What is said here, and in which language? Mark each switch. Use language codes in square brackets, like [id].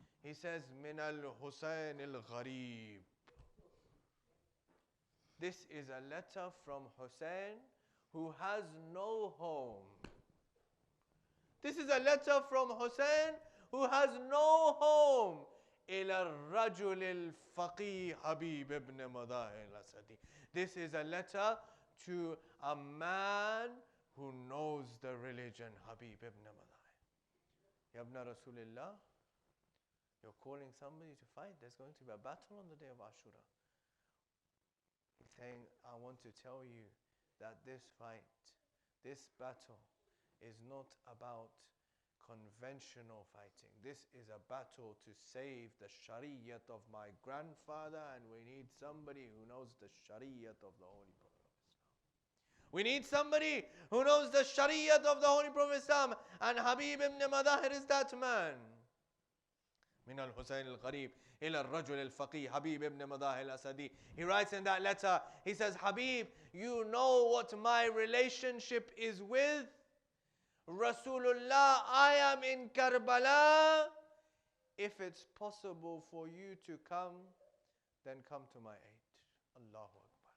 [en] He says, Min al-Hussain al-Gharib. This is a letter from Hussain who has no home. This is a letter from Hussain who has no home. [ar] إلى الرجل الفقيه حبيب ابن مظاهر الأسدي. [en] This is a letter to a man who knows the religion, Habib ibn Madahir. Yabna Rasulullah, you're calling somebody to fight. There's going to be a battle on the day of Ashura. He's saying, I want to tell you that this fight, this battle, is not about conventional fighting. This is a battle to save the Shariat of my grandfather, and we need somebody who knows the Shariat of the Holy Prophet. We need somebody who knows the Shariat of the Holy Prophet Islam, and Habib ibn Madahir is that man. [ar] من الحسين القريب إلى الرجل الفقيه حبيب ابن مظاهر الأسدي. [en] He writes in that letter, he says, Habib, you know what my relationship is with Rasulullah. I am in Karbala. If it's possible for you to come, then come to my aid. Allahu Akbar.